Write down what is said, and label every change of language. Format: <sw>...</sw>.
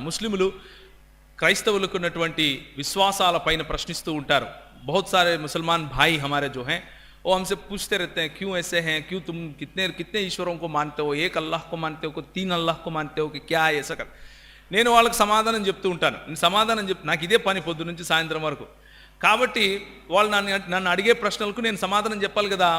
<te>ముస్లిములు క్రైస్తవులకు ఉన్నటువంటి విశ్వాసాల పైన ప్రశ్నిస్తూ ఉంటారు.</te> <hi>बहुत सारे मुसलमान भाई हमारे जो हैं वो हमसे पूछते रहते हैं, क्यों ऐसे हैं, क्यों तुम कितने ईश्वरों को मानते हो, एक अल्लाह को मानते हो, को 3 अल्लाह को मानते हो, कि क्या है ऐसा कर.</hi> <te>నేను వాళ్ళకి సమాధానం చెప్తూ ఉంటాను. నాకు ఇదే పని పొద్దు నుంచి సాయంత్రం వరకు. కాబట్టి వాళ్ళు నన్ను అడిగే ప్రశ్నలకు నేను సమాధానం చెప్పాలి కదా.</te>